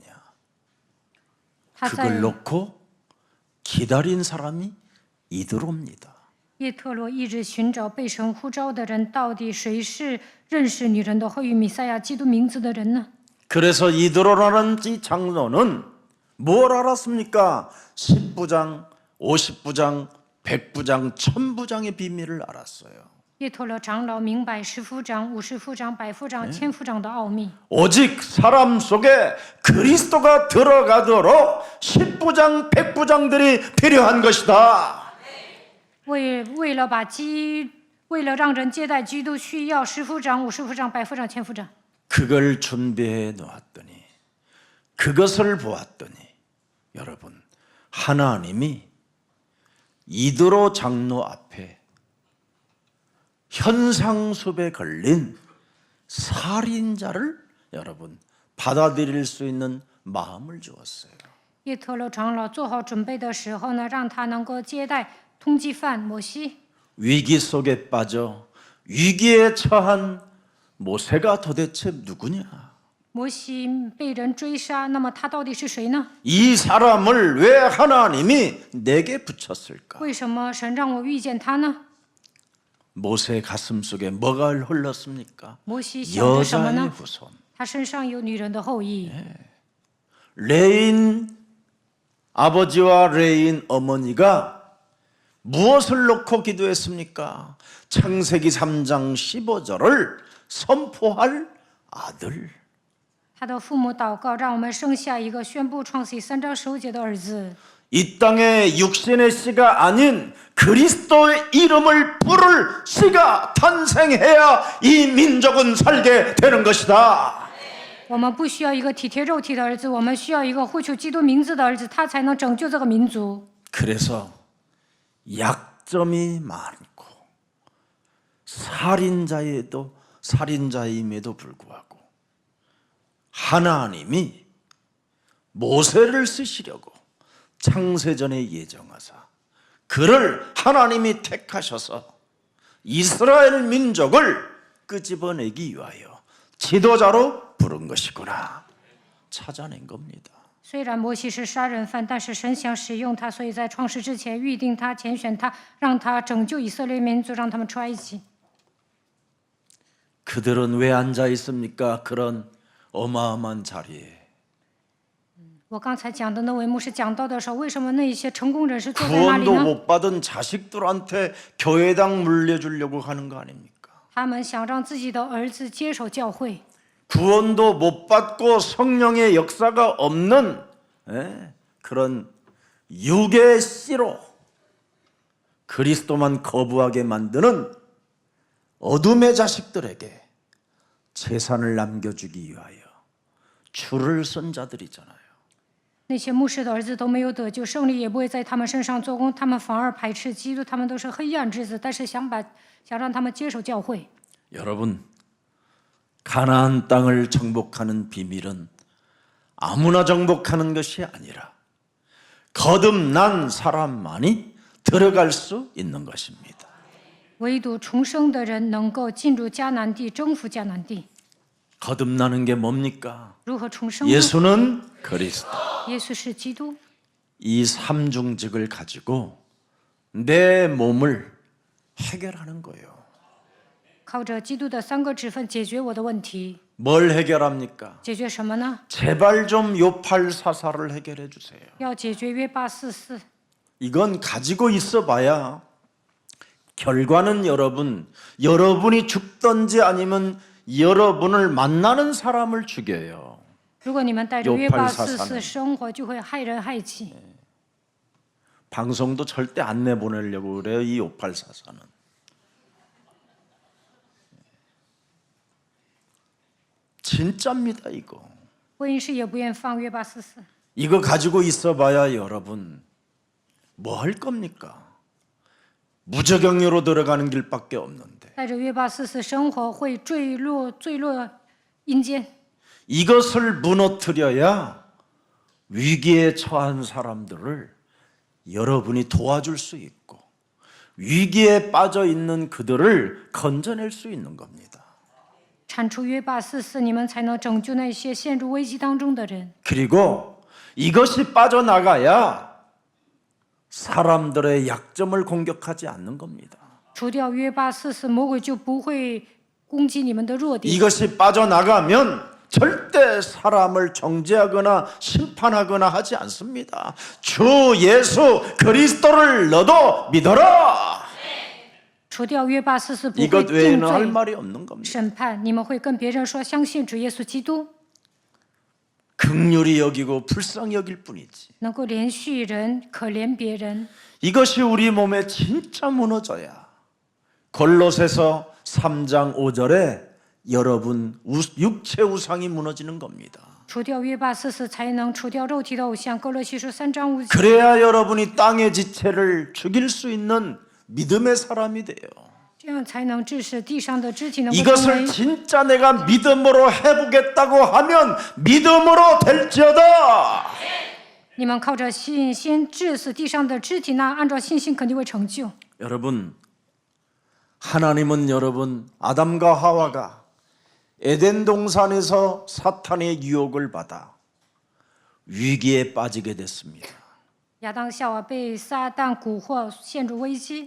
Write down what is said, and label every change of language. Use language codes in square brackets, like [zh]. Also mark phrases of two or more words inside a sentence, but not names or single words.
[zh] 他在 [ko] 그걸 놓고 기다린 사람이 이드로입니다. [zh] 叶特罗一直寻找被神呼召的人，到底谁是认识女人的后裔弥赛亚基督名字的人呢？ [ko] 그래서 이드로라는 이 장로는 뭘 알았습니까? 10부장, 50부장, 100부장, 1000부장의 비밀을 알았어요. [zh] 叶特罗长老明白十夫长、50夫长、100夫长、1000夫长的奥秘。 [ko] 오직 사람 속에 그리스도가 들어가도록 10부장, 100부장들이 필요한 것이다. [zh] 为了让人接待基督，需要10夫长、50夫长、100夫长、1000夫长。 [ko] 그걸 준비해 놓았더니 그것을 보았더니 여러분 하나님이 이드로 장로 앞에 현상수배에 걸린 살인자를 여러분 받아들일 수 있는 마음을 주었어요. [zh] 叶特罗长老做好准备的时候呢，让他能够接待通缉犯摩西。 [ko] 위기 속에 빠져 위기에 처한 모세가 도대체 누구냐? [zh] 摩西被人追杀，那么他到底是谁呢？ [ko] 이 사람을 왜 하나님이 내게 붙였을까? [zh] 为什么神让我遇见他呢？ [ko] 모세 가슴 속에 뭐가 흘렀습니까? [zh] 摩西想着什么 [ko] 여자의 [zh] 呢？ [ko] 후손. [zh] 他身上有女人的后裔。 [ko] 레인 아버지와 레인 어머니가 무엇을 놓고 기도했습니까? 창세기 3장 15절을 선포할 아들. [zh] 他的父母祷告，让我们生下一个宣布创世记3章15节的儿子。 [ko] 이 땅에 육신의 씨가 아닌 그리스도의 이름을 부를 씨가 탄생해야 이 민족은 살게 되는 것이다. [zh] 我们不需要一个体贴肉体的儿子，我们需要一个呼求基督名字的儿子，他才能拯救这个民族。 [ko] 그래서 약점이 많고 살인자임에도 불구하고 하나님이 모세를 쓰시려고 창세전에 예정하사 그를 하나님이 택하셔서 이스라엘 민족을 끄집어내기 위하여 지도자로 부른 것이구나 찾아낸 겁니다. [zh] 虽然摩西是杀人犯，但是神想使用他，所以在创世之前预定他、拣选他，让他拯救以色列民族，让他们出埃及。 [ko] 그들은 왜 앉아 있습니까? 그런 어마어마한 자리에. [zh] 我刚才讲的那位牧师讲到的时候，为什么那些成功人士坐在那里 [ko] 구원도 [zh] 呢？ [ko] 못 받은 자식들한테 교회당 물려주려고 하는 거 아닙니까? [zh] 他们想让自己的儿子接手教会， [ko] 구원도 못 받고 성령의 역사가 없는 그런 육의 씨로 그리스도만 거부하게 만드는 어둠의 자식들에게 재산을 남겨주기 위하여 줄을 쓴 자들이잖아요. [zh] 那些牧师的儿子都没有得救，胜利也不会在他们身上做工，他们反而排斥基督，他们都是黑暗之子，但是想让他们接手教会。 [ko] 여러분, 가나안 땅을 정복하는 비밀은 아무나 정복하는 것이 아니라 거듭난 사람만이 들어갈 수 있는 것입니다. [zh] 唯独重生的人能够进入迦南地，征服迦南地。 [ko] 거듭나는 게 뭡니까? [zh] 如何重生呢？ [ko] 예수는 그리스도. [zh] 耶稣是基督， [ko] 이 삼중직을 가지고 내 몸을 해결하는 거예요. [zh] 靠着基督的3个职分解决我的问题。 [ko] 뭘 해결합니까? [zh] 解决什么呢？ [ko] 제발 좀 요팔사사를 해결해 주세요. [zh] 要解决约巴44。 [ko] 이건 가지고 있어 봐야 결과는 여러분이 죽든지 아니면 여러분을 만나는 사람을 죽여요. [zh] 如果你们带着约巴44 [ko] 요팔사사는 [zh] 生活，就会害人害己。 [ko] 방송도 절대 안 내보내려고 그래요. 이 요팔사사는. 진짜입니다 이거. [zh] 播音室也不愿放约巴44。 [ko] 이거 가지고 있어 봐야 여러분 뭐 할 겁니까? 무저경로로 들어가는 길밖에 없는데 [zh] 带着约巴44生活会坠落阴间。 [ko] 이것을 무너뜨려야 위기에 처한 사람들을 여러분이 도와줄 수 있고 위기에 빠져 있는 그들을 건져낼 수 있는 겁니다. [zh] 铲除约巴44，你们才能拯救那些陷入危机当中的人。 [ko] 그리고 이것이 빠져나가야 사람들의 약점을 공격하지 않는 겁니다. [zh] 除掉约巴44，魔鬼就不会攻击你们的弱点。 [ko] 이것이 빠져나가면 절대 사람을 정죄하거나 심판하거나 하지 않습니다. 주 예수 그리스도를 너도 믿어라. [zh] 除掉约巴44，不会 [ko] 이것 [zh] 定 [ko] 외에는 할 [zh] 罪 [ko] 말이 없는 겁니다. [zh] 审判，你们会跟别人说相信主耶稣基督， [ko] 긍휼히 여기고 불쌍히 여길 뿐이지. [zh] 能够怜恤人，可怜别人。 [ko] 이것이 우리 몸에 진짜 무너져야 골로새서 3장 5절에 여러분 육체 우상이 무너지는 겁니다. [zh] 除掉约巴44，才能除掉肉体的偶像。哥罗西书3章5节。 [ko] 그래야 여러분이 땅의 지체를 죽일 수 있는 믿음의 사람이 돼요. [zh] 这样才能致使地上的肢体能够成 [ko] 이것을 [zh] 为。 [ko] 진짜 내가 믿음으로 해보겠다고 하면 믿음으로 될지어다. [zh] 你们靠着信心致死地上的肢体，那按照信心肯定会成就。 [ko] 여러분, 하나님은 여러분 아담과 하와가 에덴 동산에서 사탄의 유혹을 받아 위기에 빠지게 됐습니다. [zh] 亚当夏娃被撒旦蛊惑，陷入危机。